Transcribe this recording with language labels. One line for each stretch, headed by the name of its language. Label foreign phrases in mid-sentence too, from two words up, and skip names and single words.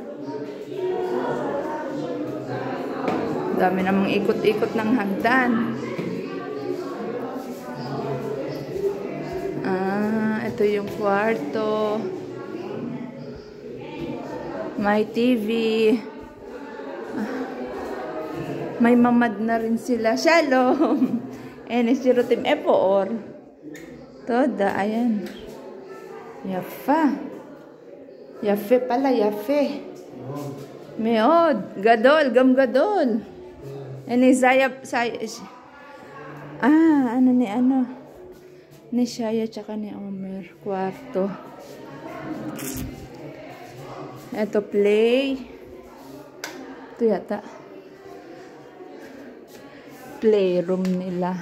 Filipino: Dami namang ikot-ikot ng hagdan. Ito yung kwarto. May TV. May mamad na rin sila.
Hebrew: שלום! שירותים אפור. תודה, ayan. יפה. יפה pala, yafe. מאוד. גדול, גם גדול.
Filipino: Sayap. Ni Shaya tsaka ni Omer. Kwarto. Ito, play. Ito yata. Playroom nila.